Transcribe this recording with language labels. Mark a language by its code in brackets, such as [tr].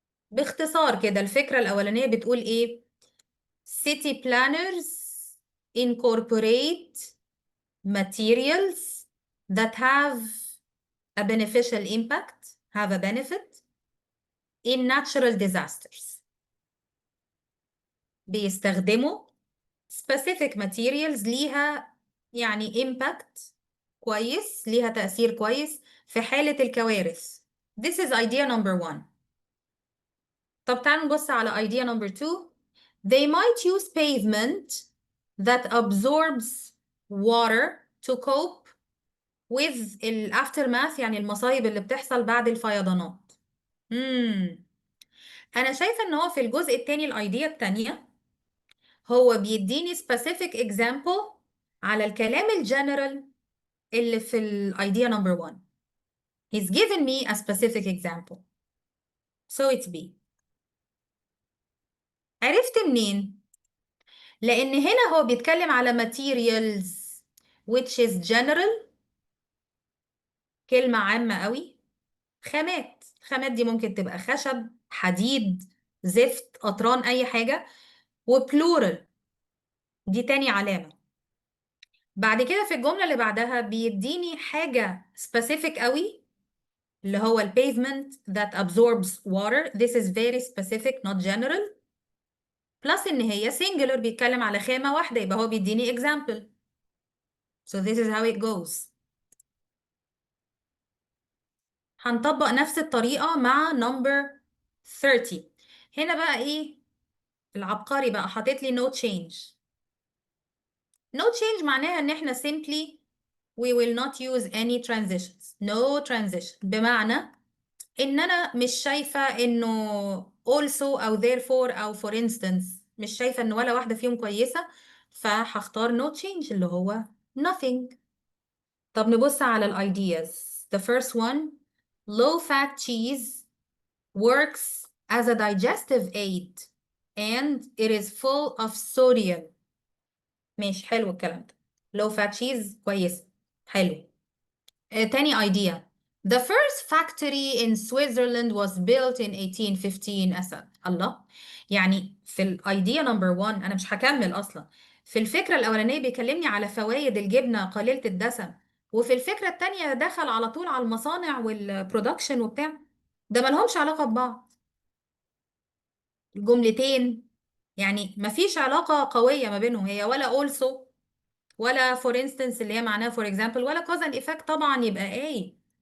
[ar] باختصار كده الفكرة الأولانية بتقول ايه؟ [en] city planners incorporate materials that have a beneficial impact, have a benefit in natural disasters. [ar] بيستخدموا [en] specific materials [ar] ليها يعني impact كويس، ليها تأثير كويس في حالة الكوارث. [en] This is idea number one. [ar] طب تعالوا نبص على [en] idea number two. They might use pavement that absorbs water to cope with ال aftermath [ar] يعني المصايب اللي بتحصل بعد الفيضانات. أنا شايفة إن هو في الجزء التاني الأيديا التانية هو بيديني [en] specific example [ar] على الكلام الجنرال اللي في الايديا number one. [en] He's given me a specific example. So it's B. [ar] عرفت منين؟ لأن هنا هو بيتكلم على [en] materials which is general، [ar] كلمة عامة قوي. خامات، الخامات دي ممكن تبقى خشب، حديد، زفت، قطران، أي حاجة. وبلورال دي تاني علامة. بعد كده في الجملة اللي بعدها بيديني حاجة specific قوي اللي هو ال [en] pavement that absorbs water. This is very specific not general. [ar] plus إن هي singular بيتكلم على خامة واحدة، يبقى هو بيديني example. [en] So this is how it goes. [ar] هنطبق نفس الطريقة مع number 30. هنا بقى إيه العبقري بقى حاطط لي no change. [en] No change [ar] معناها إن إحنا [en] simply we will not use any transitions. [ar] No transition بمعنى ان انا مش شايفه انه also او therefore او for instance، مش شايفه ان ولا واحده فيهم كويسه، فهختار no change اللي هو nothing. طب نبص على الايدياز. [en] The first one low fat cheese works as a digestive aid and it is full of sodium. [ar] ماشي، حلو الكلام ده. low fat cheese كويس. حلو. تاني idea. [en] The first factory in Switzerland was built in 1815. [ar] أسد الله. يعني في الايديا نمبر 1 انا مش هكمل اصلا. في الفكرة الاولانية بيكلمني على فوائد الجبنة قليلة الدسم، وفي الفكرة التانية دخل على طول على المصانع والبرودكشن وبتاع. ده ملهمش علاقة ببعض الجملتين، يعني مفيش علاقة قوية ما بينهم، هي ولا also ولا for instance اللي هي معناها for example ولا [en] cause and effect [ar] طبعا، يبقى ايه.